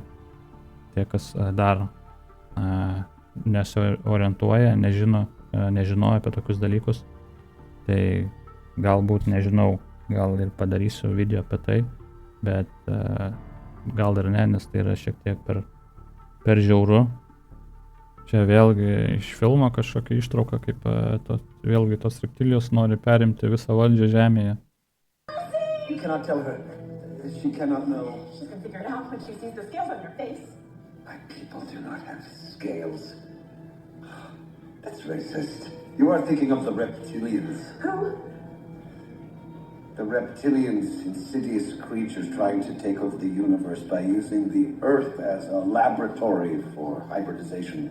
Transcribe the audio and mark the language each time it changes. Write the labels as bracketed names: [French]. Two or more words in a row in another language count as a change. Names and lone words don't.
[Lithuanian] Tie, kas dar nesiorientuoja, nežinojo apie tokius dalykus, tai galbūt nežinau, gal ir padarysiu video apie tai, bet gal ir ne, nes tai yra šiek tiek per žiauru. Čia vėlgi iš filmo kažkokia ištrauka, kaip vėlgi tos reptilijos nori perimti visą valdžią žemėje. [English] You cannot tell her. She cannot know. She can figure it out when she sees the scales on your face. My people do not have scales. That's racist. You are thinking of the reptilians. Who? The reptilians, insidious creatures trying to take over the universe by using the Earth as a laboratory for hybridization.